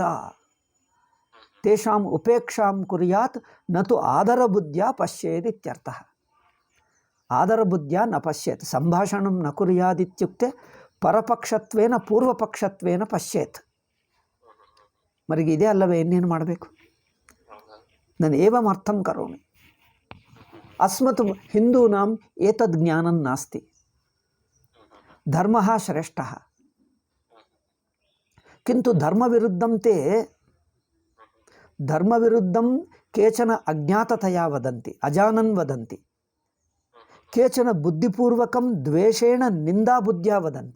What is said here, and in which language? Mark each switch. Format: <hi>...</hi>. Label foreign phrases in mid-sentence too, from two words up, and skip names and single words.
<sa>तेषाम् उपेक्षां कुर्यात्, न तु आदरबुद्ध्या पश्येत् इत्यर्थः। आदरबुद्ध्या न पश्येत्, सम्भाषणं न कुर्यादित्युक्ते परपक्षत्वेन पूर्वपक्षत्वेन पश्येत्।</sa> <kn>ಮರಿಗೆ ಇದೆ ಅಲ್ಲವೆ ಇನ್ನೇನು ಮಾಡಬೇಕು?</kn> <sa>ನಾನು एवम् अर्थं करोमि। अस्मत् हिन्दूनाम् एतद् ज्ञानं नास्ति। धर्मः श्रेष्ठः, किन्तु धर्मविरुद्धं केचन अज्ञाततया वदन्ति, अजानन् वदन्ति, केचन बुद्धिपूर्वकं द्वेषेण निन्दाबुद्ध्या वदन्ति।</sa>